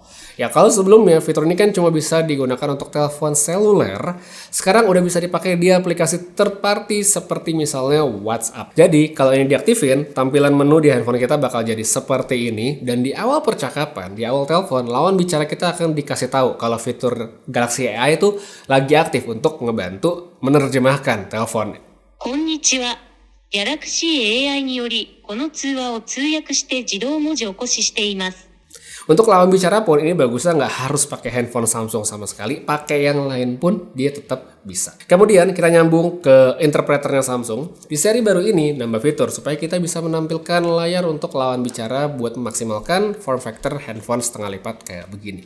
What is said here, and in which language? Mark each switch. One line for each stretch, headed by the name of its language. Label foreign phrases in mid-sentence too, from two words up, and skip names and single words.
Indonesian: Ya kalau sebelumnya fitur ini kan cuma bisa digunakan untuk telepon seluler, sekarang udah bisa dipakai di aplikasi
English: third party
Indonesian: seperti misalnya WhatsApp. Jadi kalau ini diaktifin, tampilan menu di handphone kita bakal jadi seperti ini dan di awal percakapan, di awal telepon, lawan bicara kita akan dikasih tahu kalau fitur Galaxy AI itu lagi aktif untuk ngebantu menerjemahkan telepon.
Japanese: Konnichiwa. Galaxy AI によりこの通話を通訳して自動文字起こししています。
Indonesian: Untuk lawan bicara pun ini bagusnya nggak harus pakai handphone Samsung sama sekali, pakai yang lain pun dia tetap bisa. Kemudian kita nyambung ke interpreternya Samsung. Di seri baru ini nambah fitur supaya kita bisa menampilkan layar untuk lawan bicara buat memaksimalkan
English: form factor
Indonesian: handphone setengah lipat kayak begini.